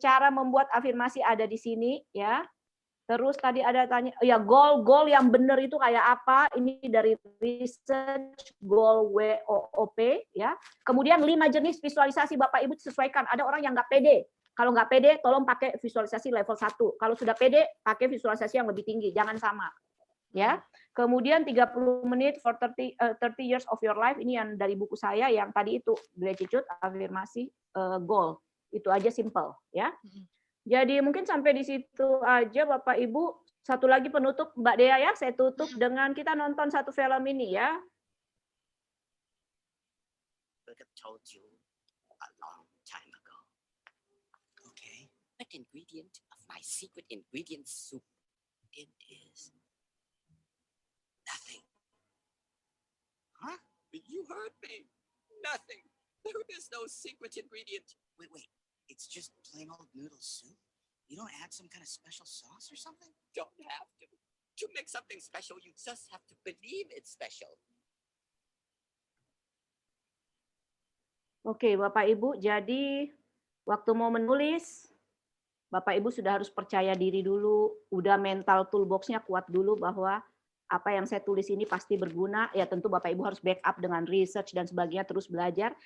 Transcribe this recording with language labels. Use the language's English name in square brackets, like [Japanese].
[Indonesian] Cara membuat afirmasi ada di sini ya. Terus tadi ada tanya, ya goal yang benar itu kayak apa? Ini dari research goal WOOP ya. Kemudian 5 jenis visualisasi Bapak Ibu sesuaikan. Ada orang yang nggak pede. Kalau nggak pede, tolong pakai visualisasi level 1. Kalau sudah pede, pakai visualisasi yang lebih tinggi. Jangan sama. Ya. Kemudian 30 menit [English] for 30 years of your life. [Indonesian] Ini yang dari buku saya yang tadi itu gratitude, afirmasi, goal. Itu aja simple ya. Jadi mungkin sampai di situ aja Bapak Ibu. Satu lagi penutup Mbak Dea ya, saya tutup dengan kita nonton satu film ini ya. [English] Told you a long time ago. Okay, what ingredient of my secret ingredient soup? It is nothing. Huh? You heard me. Nothing. There is no secret ingredient. Wait. It's just plain old noodle soup? You don't add some kind of special sauce or something? Don't have to. To make something special, you just have to believe it's special. [Indonesian] Oke, Bapak Ibu, jadi waktu mau menulis, Bapak Ibu sudah harus percaya diri dulu, udah mental toolbox-nya kuat dulu bahwa apa yang saya tulis ini pasti berguna. Ya tentu Bapak Ibu harus backup dengan research dan sebagainya, terus belajar.